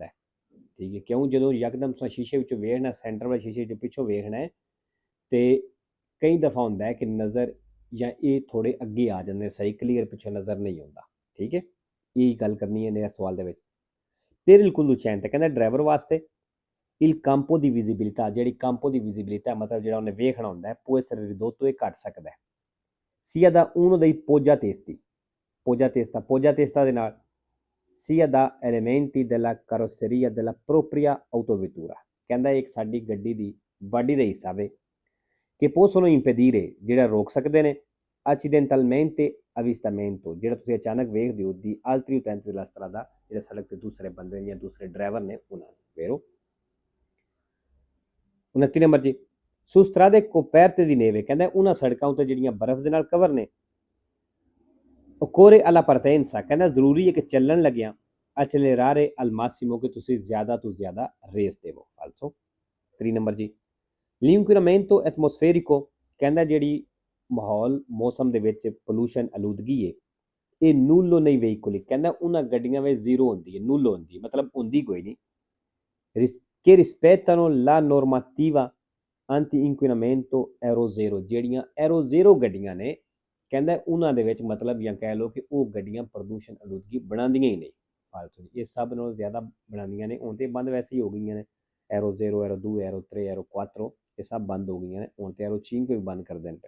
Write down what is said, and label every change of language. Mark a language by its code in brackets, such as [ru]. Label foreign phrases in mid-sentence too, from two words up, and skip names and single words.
[pa] ਠੀਕ ਹੈ, ਕਿਉਂ? ਜਦੋਂ ਯਕਦਮ ਤੁਸੀਂ ਸ਼ੀਸ਼ੇ ਵਿੱਚੋਂ ਵੇਖਣਾ, ਸੈਂਟਰ ਵਾਲੇ ਸ਼ੀਸ਼ੇ ਵਿੱਚੋਂ ਪਿੱਛੋਂ ਵੇਖਣਾ ਹੈ, ਤੇ ਕਈ ਦਫਾ ਹੁੰਦਾ ਹੈ ਕਿ ਨਜ਼ਰ ਜਾਂ ਇਹ ਥੋੜ੍ਹੇ ਅੱਗੇ ਆ ਜਾਂਦੇ, ਸਹੀ ਕਲੀਅਰ ਪਿੱਛੋਂ ਨਜ਼ਰ ਨਹੀਂ ਆਉਂਦਾ। ਠੀਕ ਹੈ, ਇਹ ਗੱਲ ਕਰਨੀ ਹੈ ਇਸ ਸਵਾਲ ਦੇ ਵਿੱਚ। [it] per il conducente, [pa] ਕਹਿੰਦਾ ਡਰਾਈਵਰ ਵਾਸਤੇ [it] il campo di visibilità, [pa] ਜਿਹੜੀ [it] campo di visibilità [pa] ਮਤਲਬ ਜਿਹੜਾ ਉਹਨੇ ਵੇਖਣਾ ਹੁੰਦਾ ਹੈ, [it] può essere ridotto, [pa] ਇਹ ਘਟ ਸਕਦਾ ਹੈ, [it] sia da uno dei poggia testa [pa] ਦੇ ਨਾਲ, [it] sia da elementi della carrozzeria della propria autovettura, [pa] ਕਹਿੰਦਾ ਇੱਕ ਸਾਡੀ ਗੱਡੀ ਦੀ ਬਾਡੀ ਦਾ ਹਿੱਸਾ ਵੇ [it] che possono impedire, [pa] ਜਿਹੜਾ ਰੋਕ ਸਕਦੇ ਨੇ [it] accidentalmente avvistamento, [pa] ਜਿਹੜਾ ਤੁਸੀਂ ਅਚਾਨਕ ਵੇਖਦੇ ਹੋ [it] di altri utenti della strada, [pa] ਜਿਹੜੇ ਸੜਕ ਤੇ ਦੂਸਰੇ ਬੰਦੇ ਜਾਂ ਦੂਸਰੇ ਡਰਾਈਵਰ ਨੇ ਉਹਨਾਂ ਨੂੰ। ਵੇਰੋ 29 ਨੰਬਰ ਜੀ, [it] su strade coperte di neve, [pa] ਕਹਿੰਦਾ ਉਹਨਾਂ ਸੜਕਾਂ ਉੱਤੇ ਜਿਹੜੀਆਂ ਬਰਫ਼ ਦੇ ਨਾਲ ਕਵਰ ਨੇ, [it] occorre alla partenza, [pa] ਕਹਿੰਦਾ ਜ਼ਰੂਰੀ ਹੈ ਕਿ ਚੱਲਣ ਲੱਗਿਆ [it] accelerare al massimo, [pa] ਕਿ ਤੁਸੀਂ ਜ਼ਿਆਦਾ ਤੋਂ ਜ਼ਿਆਦਾ ਰੇਸ ਦੇਵੋ। ਫਾਲਸੋ। 3 ਨੰਬਰ ਜੀ, [it] l'inquinamento atmosferico, [pa] ਕਹਿੰਦਾ ਜਿਹੜੀ ਮਾਹੌਲ ਮੌਸਮ ਦੇ ਵਿੱਚ ਪੋਲੂਸ਼ਨ ਆਲੂਦਗੀ ਹੈ ਇਹ ਨੂਲੋ ਨਹੀਂ ਵਹੀਕੁਲੀ, ਕਹਿੰਦਾ ਉਹਨਾਂ ਗੱਡੀਆਂ ਵਿੱਚ ਜ਼ੀਰੋ ਹੁੰਦੀ ਹੈ, ਨੂਲੋ ਹੁੰਦੀ ਹੈ, ਮਤਲਬ ਹੁੰਦੀ ਕੋਈ ਨਹੀਂ। [it] che rispettano la normativa anti inquinamento Euro 0, [pa] ਜਿਹੜੀਆਂ Euro 0 ਗੱਡੀਆਂ ਨੇ, ਕਹਿੰਦਾ ਉਹਨਾਂ ਦੇ ਵਿੱਚ ਮਤਲਬ ਜਾਂ ਕਹਿ ਲਓ ਕਿ ਉਹ ਗੱਡੀਆਂ ਪ੍ਰਦੂਸ਼ਣ ਆਲੂਦਗੀ ਬਣਾਉਂਦੀਆਂ ਹੀ ਨਹੀਂ ਫਾਲਤੂ ਦੀ, ਇਹ ਸਭ ਨਾਲੋਂ ਜ਼ਿਆਦਾ ਬਣਾਉਂਦੀਆਂ ਨੇ। ਹੁਣ ਤੇ ਬੰਦ ਵੈਸੇ ਹੀ ਹੋ ਗਈਆਂ ਨੇ, Euro 0, Euro 2, Euro 3, Euro 4 ਇਹ ਸਭ ਬੰਦ ਹੋ ਗਈਆਂ ਨੇ, ਹੁਣ ਤੇ Euro 5 ਵੀ ਬੰਦ ਕਰ ਦੇਣ ਪਏ।